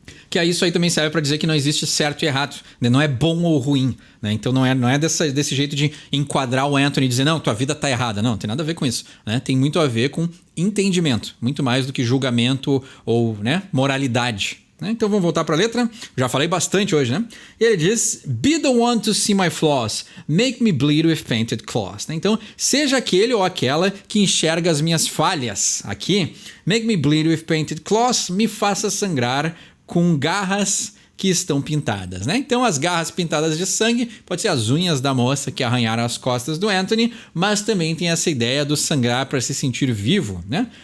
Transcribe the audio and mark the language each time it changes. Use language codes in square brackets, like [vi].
[pt] Que aí isso aí também serve para dizer que não existe certo e errado, né? Não é bom ou ruim, né? Então não é desse jeito de enquadrar o Anthony e dizer, não, tua vida tá errada. Não tem nada a ver com isso, né? Tem muito a ver com entendimento, muito mais do que julgamento ou, né, moralidade, né? Então vamos voltar para a letra. Já falei bastante hoje, né? E ele diz, [en] be the one to see my flaws, make me bleed with painted claws, né? [pt] Então seja aquele ou aquela que enxerga as minhas falhas. Aqui, [en] make me bleed with painted claws, [pt] me faça sangrar com garras que estão pintadas, né? Então as garras pintadas de sangue pode ser as unhas da moça que arranharam as costas do Anthony, mas também tem essa ideia do sangrar para se sentir vivo, né?